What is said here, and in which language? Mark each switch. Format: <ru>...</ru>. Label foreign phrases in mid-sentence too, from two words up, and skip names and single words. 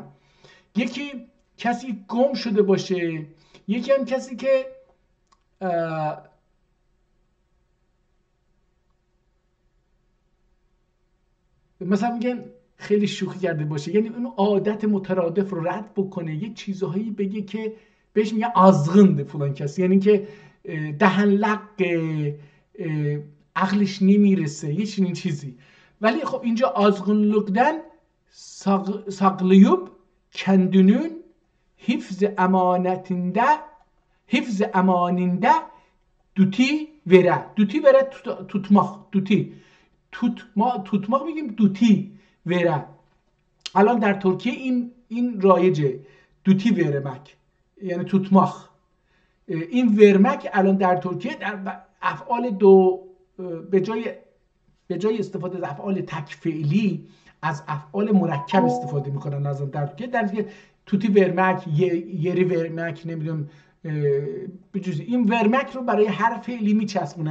<fa>یکی کسی گم شده باشه، یکی هم کسی که مثلا میگن خیلی شوخی کرده باشه، یعنی اون عادت مترادف رو رد بکنه، یه چیزهایی بگه که بهش میگن azgındı فلان کسی، یعنی که دهنلق، عقلش نمیرسه، یه چنین چیزی. ولی خب اینجا</fa> <tr>azgınlıktan saklayıp kendinin hifz emaninde duti vere tutmak</tr> <fa>میگیم</fa> <tr>duti vere.</tr> <fa>الان در ترکیه این رایجه،</fa> <tr>duti vermek</tr> <fa>یعنی tutmak. این vermek الان در ترکیه در افعال به جای به جای استفاده از افعال تک فعلی از افعال مرکب استفاده میکنن از در</fa> <tr>tuti vermek, yeri vermek,</tr> <fa>نمیدونم بجز این ورمک رو برای هر فعلی میچسبونن.</fa>